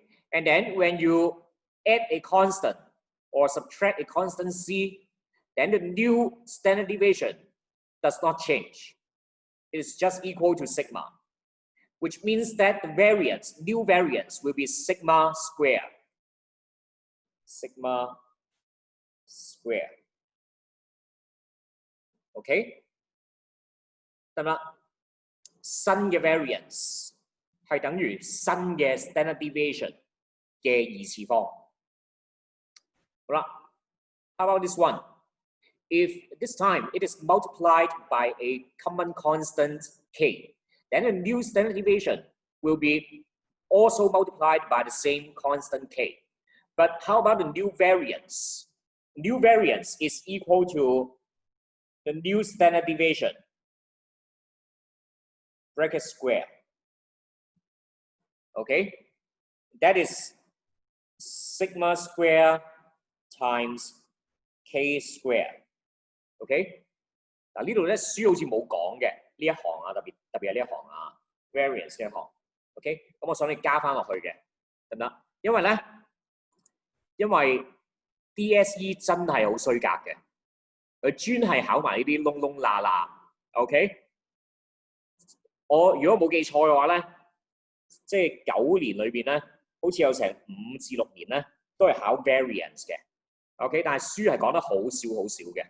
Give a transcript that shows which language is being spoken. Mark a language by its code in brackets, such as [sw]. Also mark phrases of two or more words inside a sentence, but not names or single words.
[en] And then when you add a constant or subtract a constant c, then the new standard deviation does not change. It is just equal to sigma, which means that the variance, new variance, will be sigma square. Sigma square. [yue] OK？ 得唔得？新嘅 variance 係等於新嘅 [en] standard deviation [yue] 嘅2次方。 [en] 好啦 ，How about this one? If this time it is multiplied by a common constant k, then the new standard deviation will be also multiplied by the same constant k. But how about the new variance? New variance is equal to the new standard deviation, bracket square. Okay, that is sigma square times k square. [yue] OK， 嗱呢度咧書好似冇講嘅呢一行啊，特別係呢一行啊 ，variance 呢一行。OK， 咁我想你加翻落去嘅，得唔得？因為 DSE 真係好衰格嘅，佢專係考埋呢啲窿窿罅罅。OK， 我如果冇記錯嘅話咧，即係9年裏邊咧，好似有成5至6年咧都係考 variance 嘅。OK， 但係書係講得好少嘅。